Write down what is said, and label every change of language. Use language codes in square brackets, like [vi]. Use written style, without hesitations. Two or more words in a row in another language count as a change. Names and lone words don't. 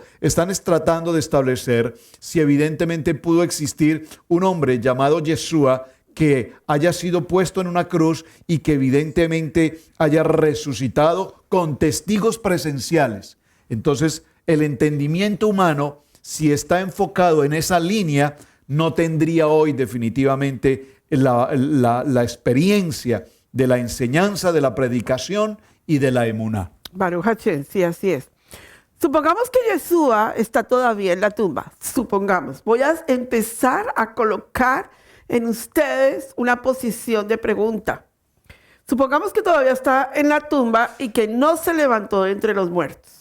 [es] Están tratando de establecer si evidentemente pudo existir un hombre llamado Yeshua que haya sido puesto en una cruz y que evidentemente haya resucitado con testigos presenciales. Entonces, el entendimiento humano, si está enfocado en esa línea, no tendría hoy definitivamente la experiencia de la enseñanza, de la predicación y de la emuná. [he] ברוך השם, [es] sí, así es. Supongamos que Yeshua está todavía en la tumba. Supongamos. Voy a empezar a colocar en ustedes una posición de pregunta. Supongamos que todavía está en la tumba y que no se levantó de entre los muertos.